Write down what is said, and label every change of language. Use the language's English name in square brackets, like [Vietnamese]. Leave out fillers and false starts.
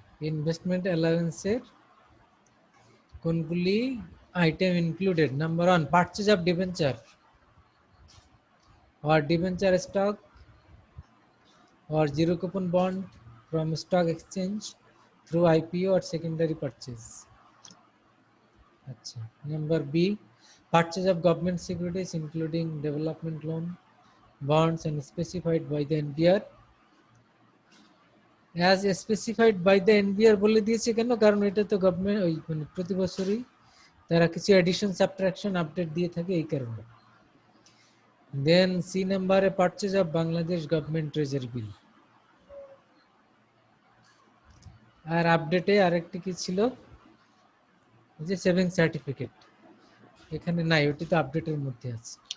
[Bangla] Investment অ্যালাউন্সের কোনগুলি item included? [English] Number 1, purchase of debenture or debenture stock or zero coupon bond from stock exchange through IPO or secondary purchase. আচ্ছা, number B, purchase of government securities including development loan bonds and specified by the NBR. As specified by the NBR [Bangla] বলে দিয়েছে কেন? কারণ এটা তো government ওই মানে প্রতি বছরই তারা কিছু এডিশন সাবট্রাকশন আপডেট দিয়ে থাকে, এই কারণে। [English] Then C নাম্বারে purchase of Bangladesh government treasury bill. [Bangla] আর আপডেটে আরেকটি কি ছিল, যে সেভিং সার্টিফিকেট, এখানে নাই, ওটি তো আপডেটের মধ্যে আছে।